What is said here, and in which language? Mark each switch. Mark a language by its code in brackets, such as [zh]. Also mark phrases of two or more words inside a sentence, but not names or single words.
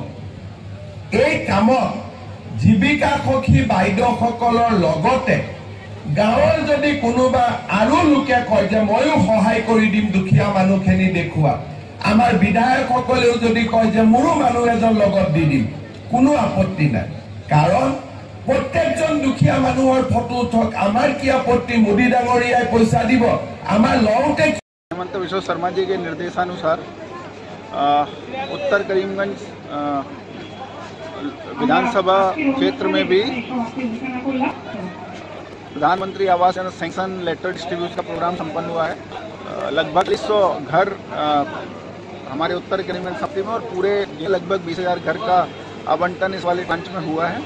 [as] এই কামত জীৱিকা সখী বাইদেউসকলৰ লগতে গাঁৱৰ যদি কোনোবা আৰু লোকে কয় যে ময়ো সহায় কৰি দিম দুখীয়া মানুহখিনি দেখুৱা, আমাৰ বিধায়কসকলেও যদি কয় যে মোৰো মানুহ এজন লগত দি দিম, কোনো আপত্তি নাই। কাৰণ প্ৰত্যেকজন দুখীয়া মানুহৰ ফটো উঠক, আমাৰ কি আপত্তি? মোদী ডাঙৰীয়াই পইচা দিব, আমাৰ লওঁতে। [hi] हेमंत विश्व शर्मा जी के निर्देशानुसार उत्तर करीमगंज विधानसभा क्षेत्र में भी प्रधानमंत्री आवास [en] sanction letter distribution [hi] का प्रोग्राम संपन्न हुआ है। लगभग 100 घर हमारे उत्तर करीमगंज समिति में और पूरे लगभग 20,000 घर का आवंटन इस वाले ब्रांच में हुआ है।